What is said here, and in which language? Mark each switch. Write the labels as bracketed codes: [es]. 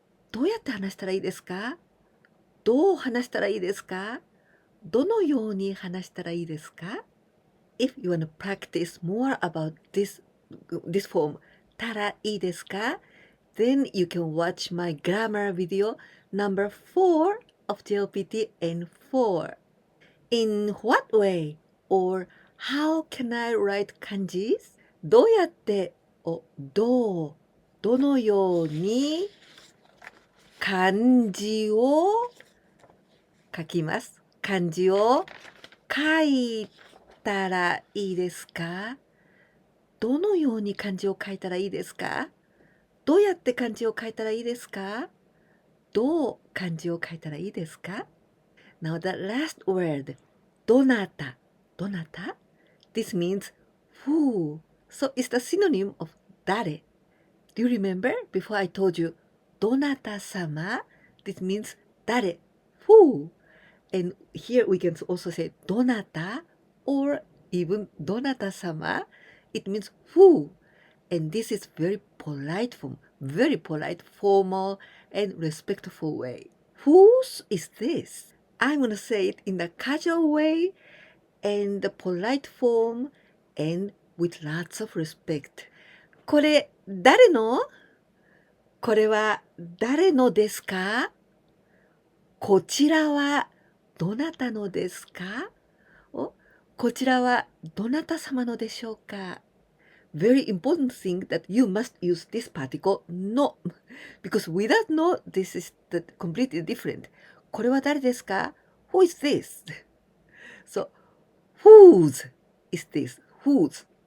[ja] どうやって話したらいいですかどう話したらいいですかどのように話したらいいですか [en] If you want to practice more about this form たらいいですか Then you can watch my grammar video number 4 of JLPT N4. In what way or how can I write kanjis? [ja] どうやってどのように漢字を書きます。漢字を書いたらいいですかどのように漢字を書いたらいいですかどうやって漢字を書いたらいいですかどう漢字を書いたらいいですか [en] Now the last word どなた、どなた This means who. So it's the synonym of 誰。Do you remember before I told you どなた様 This means 誰 who. And here we can also say どなた or even どなた様 It means who. And this is very polite form, very polite, formal, and respectful way. Whose is this? I'm gonna say it in the casual way and the polite form and with lots of respect. [ja] これ誰の？これは誰のですか？こちらはどなたのですか？お、こちらはどなた様のでしょうか？ [en] Very important thing that you must use this particle no because without no this is completely different. [ja] これは誰ですか？ [en] Who is this? So whose is this? Whose?